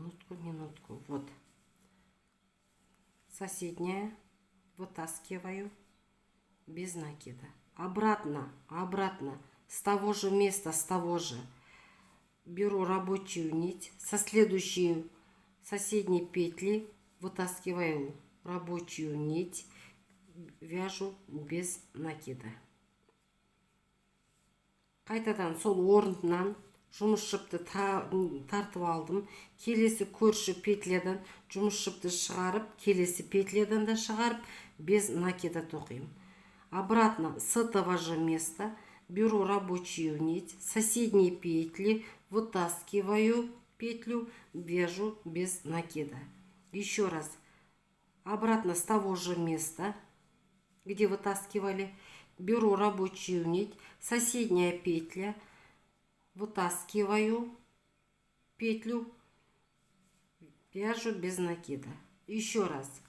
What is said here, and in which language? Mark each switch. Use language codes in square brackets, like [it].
[ru] Минутку. Вот. Соседняя вытаскиваю без накида. Обратно. С того же места, беру рабочую нить. Со следующей соседней петли вытаскиваю рабочую нить, вяжу без накида. [kk] Қайтадан сол орнынан жұмыс жіпті тартып алдым. Келесі көрші петлядан жұмыс жіпті шығарып, келесі петлядан да шығарып, без накида тоқимын. [ru] Обратно с этого же места беру рабочую нить, соседние петли вытаскиваю петлю, вяжу без накида. Еще раз. Обратно с того же места, где вытаскивали, беру рабочую нить, соседняя петля, вытаскиваю петлю, вяжу без накида. Еще раз.